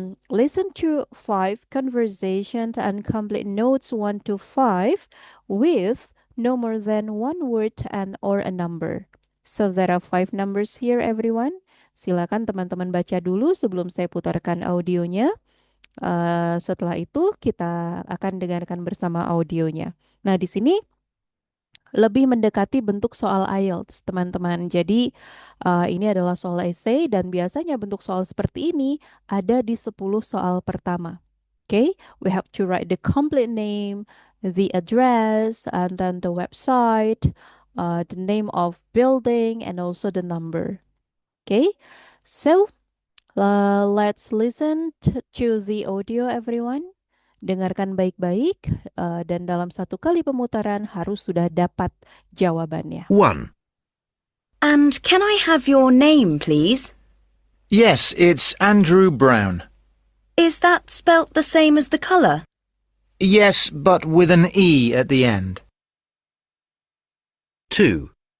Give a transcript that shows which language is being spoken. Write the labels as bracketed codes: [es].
[en] Listen to 5 conversations and complete notes 1 to 5 with no more than 1 word and or a number. So there are 5 numbers here, everyone. [id] Silakan teman-teman baca dulu sebelum saya putarkan audionya. Setelah itu kita akan dengarkan bersama audionya. Nah, di sini lebih mendekati bentuk soal IELTS, teman-teman. Jadi, ini adalah soal essay dan biasanya bentuk soal seperti ini ada di 10 soal pertama. [en] Okay, we have to write the complete name, the address, and then the website, the name of building, and also the number. Okay, so let's listen to the audio, everyone. [id] Dengarkan baik-baik dan dalam satu kali pemutaran harus sudah dapat jawabannya. [en] 1. And can I have your name, please? Yes, it's Andrew Brown. Is that spelt the same as the colour? Yes, but with an E at the end. 2.